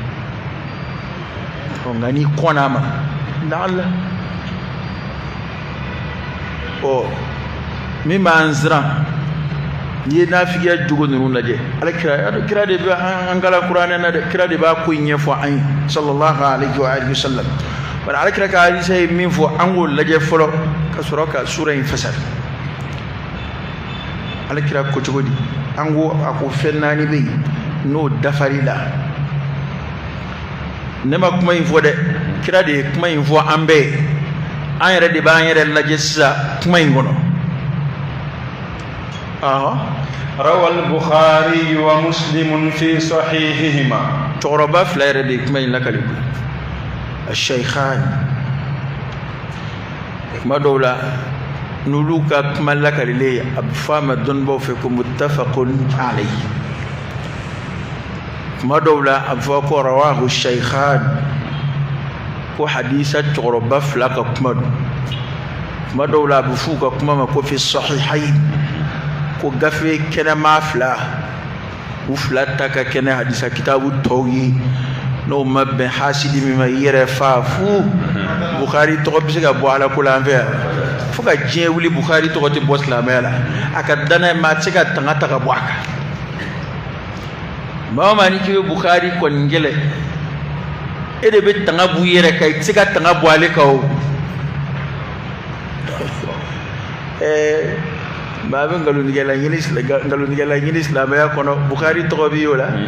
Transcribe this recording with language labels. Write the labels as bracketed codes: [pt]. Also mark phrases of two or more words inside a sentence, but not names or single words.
[bm] nka n'i kɔnna a ma laala min b'an siran n'i ye nafigiya jogo ninnu lajɛ kira de bɛ an kalan kuranɛ na dɛ kira de b'a ko in ɲɛfɔ an ye [ar] صلى الله عليه وسلم [bm] bari alakira ka hadisa ye min fɔ an k'o lajɛ fɔlɔ ka sɔrɔ ka sura in fasari alakira ko cogo di an ko a ko fɛn naani bɛ yen n'o dafari la ne ma kuma in fɔ dɛ kira de ye kuma in fɔ an bɛɛ ye an yɛrɛ de b'an yɛrɛ lajɛ sisan kuma in kɔnɔ [ar] روى البخاري ومسلم في صحيحهما [bm] cɛkɔrɔba fila yɛrɛ de ye kuma in lakali koyi الشيخان kuma dɔw la n'olu ka kuma lakalilen a bɛ fɔ a ma dɔnnibaw fɛ ko [ar] متفق عليه [bm] kuma dɔw la a bɛ fɔ ko [ar] رواه الشيخان [bm] ko hadisa cɛkɔrɔba fila ka kuma don kuma dɔw la a bɛ f'u ka kuma ma ko [ar] في صحيحين [bm] ko gafe kɛnɛma fila u fila ta ka kɛnɛ hadisa kitabu tɔw ye n'o ma bɛn hasidi min ma i yɛrɛ fa fu Bukhari tɔgɔ bɛ se ka bɔ ala ko la an fɛ yan fo ka diɲɛ wuli Bukhari tɔgɔ tɛ bɔ silamɛya la a ka danaya maa tɛ se ka tanga ta ka bɔ a kan maa o maa ni k'i bɛ Bukhari kɔni gɛlɛ e de bɛ tanga bɔ i yɛrɛ kan i tɛ se ka tanga bɔ ale kan o maa bɛ nkalontigɛla ɲini silamɛya kɔnɔ Bukhari tɔgɔ b'i o la